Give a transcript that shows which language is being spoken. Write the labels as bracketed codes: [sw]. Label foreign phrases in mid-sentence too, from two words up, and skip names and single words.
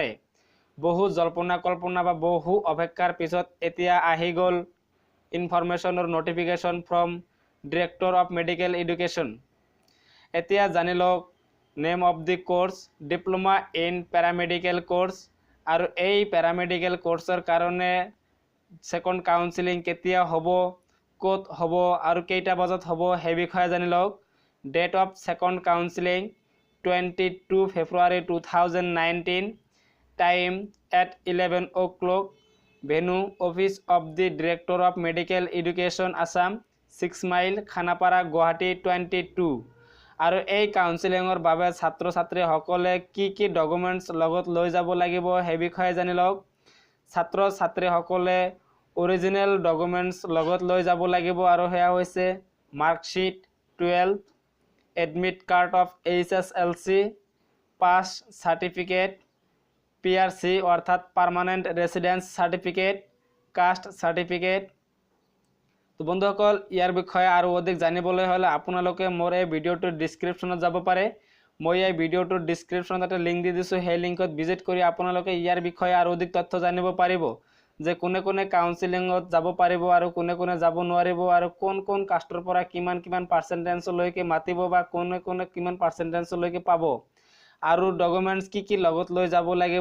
[as] বহু জল্পনা কল্পনা বা বহু অপেক্ষাৰ পিছত এতিয়া আহি গ'ল ইনফৰমেশনৰ [en] notification from Director of Medical Education. [as] এতিয়া জানি লওক [en] name of the course diploma in paramedical course. [as] আৰু এই প্যাৰামেডিকেল কোৰ্সৰ কাৰণে [en] second counselling [as] কেতিয়া হ'ব, ক'ত হ'ব আৰু কেইটা বজাত হ'ব সেই বিষয়ে জানি লওক। [en] Date of second counseling 22 February 2019. Time at 11 o'clock. Venue Office of the Director of Medical Education Assam 6 mile Khanapara Guwahati 22. [as] আৰু এই কাউন্সেলিংৰ বাবে ছাত্ৰ ছাত্ৰীসকলে কি ডকুমেন্টস লগত লৈ যাব লাগিব সেই বিষয়ে জানি লওক। ছাত্ৰ ছাত্ৰীসকলে [en] original documents [as] লগত লৈ যাব লাগিব আৰু হেয়া হৈছে মাৰ্কশিট 12, [en] admit card of HSLC, pass certificate, PRC अर्थात permanent residence certificate, caste certificate। [as] तो बंधुসকল ইয়াৰ বিষয়ে আৰু অধিক জানিবলৈ হলে আপোনালোকে মোৰ এই ভিডিওটোৰ ডেসক্ৰিপচনত যাব পাৰে। মই এই ভিডিওটোৰ ডেসক্ৰিপচনত এটা লিংক দি দিছো, সেই লিংকত ভিজিট কৰি আপোনালোকে ইয়াৰ বিষয়ে আৰু অধিক তথ্য জানিব পাৰিব যে কোনে কোনে কাউন্সেলিংত যাব পাৰিব আৰু কোনে কোনে যাব নোৱাৰিব আৰু কোন কোন কাষ্টৰ পৰা কিমান পাৰ্সেন্টেজ লৈকে মাতিব বা কোনে কোনে কিমান পাৰ্সেন্টেজ লৈকে পাব আৰু ডকুমেন্টস কি লগত লৈ যাব লাগিব।